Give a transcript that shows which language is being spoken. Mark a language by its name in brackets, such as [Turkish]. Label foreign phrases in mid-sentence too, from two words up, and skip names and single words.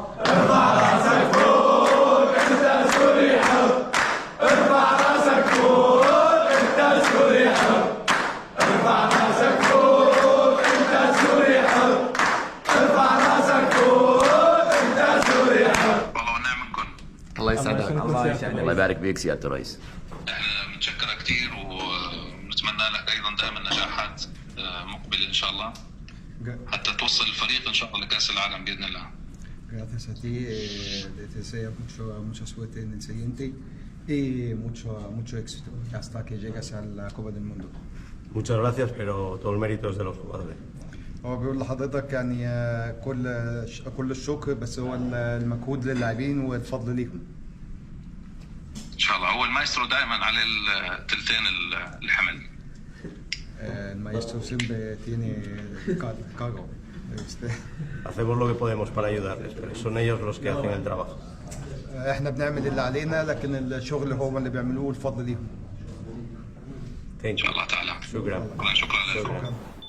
[Arabic] ارفع راسك فوق انت سوري حر، ارفع راسك فوق انت سوري حر، ارفع راسك فوق انت سوري حر، ارفع راسك فوق انت سوري حر. والله ونعم منكم. الله يسعدك. الله يبارك بيك سيادة الرئيس. احنا متشكرة كثير ونتمنى لك ايضا دائما نجاحات مقبلة ان شاء الله حتى توصل الفريق ان شاء الله لكأس العالم باذن الله. [Spanish] Gracias a ti, te deseo mucha suerte en el siguiente y mucho éxito hasta que llegues a la Copa del Mundo. Muchas gracias, pero todo el mérito es de los jugadores. [Arabic] هو بيقول لحضرتك يعني كل الشكر، بس هو المجهود للاعبين والفضل ليهم. ان شاء الله. هو المايسترو دائما على الثلثين الحمل. [Spanish] El maestro siempre tiene cargo. Hacemos lo que podemos para ayudarles, pero son ellos los que hacen el trabajo. [Arabic] احنا بنعمل اللي علينا، لكن الشغل هو اللي بيعملوه والفضل ليهم. ان شاء الله تعالى. شكرا. شكرا لكم.